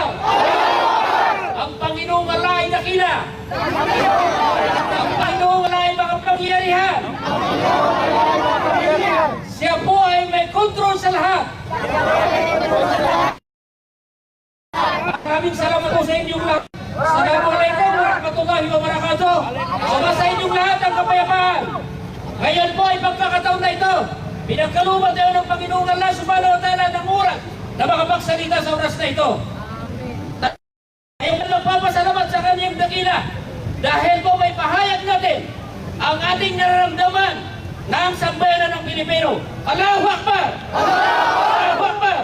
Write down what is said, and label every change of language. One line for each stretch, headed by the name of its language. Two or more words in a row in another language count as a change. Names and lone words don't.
Filipino: Ang Panginoong Allah ay dakila. Ang Panginoong Allah ay makapangyarihan. Siya po ay may kontrol sa lahat. Maraming salamat po sa inyong lahat.
Arabic: السلام عليكم ورحمة الله وبركاته.
Filipino: Sama sa inyong lahat ang kapayapaan. Ngayon po ay pagkakataon na ito. Pinagkalooban tayo ng Panginoong Allah
Arabic: سبحانه وتعالى
Filipino: ng oras na makapagsalita sa oras na ito. Tayo nagpapasalamat sa kanyang dakila dahil po may pahayag natin ang ating nararamdaman ng sambayanan ng Pilipino.
Arabic: الله أكبر! الله أكبر!